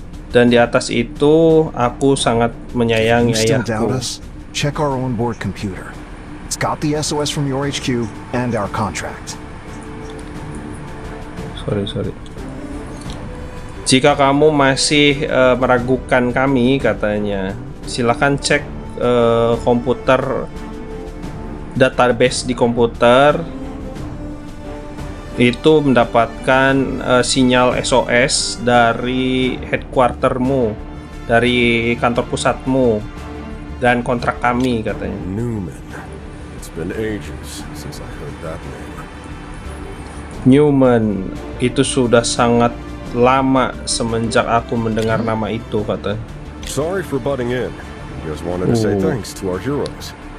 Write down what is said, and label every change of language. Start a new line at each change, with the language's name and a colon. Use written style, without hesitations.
Indonesian: Dan di atas itu aku sangat menyayangi ayahku.
English: Check our onboard computer. It's got the SOS from your HQ and our contract. Sorry.
Indonesian: Jika kamu masih meragukan kami katanya, silakan cek komputer, database di komputer itu mendapatkan sinyal SOS dari headquartermu, dari kantor pusatmu dan kontrak kami katanya.
English: Newman. It's been ages since I heard that name.
Indonesian: Newman, itu sudah sangat lama semenjak aku mendengar nama itu kata.
English: Sorry for butting in. Just wanted to say thanks to our heroes.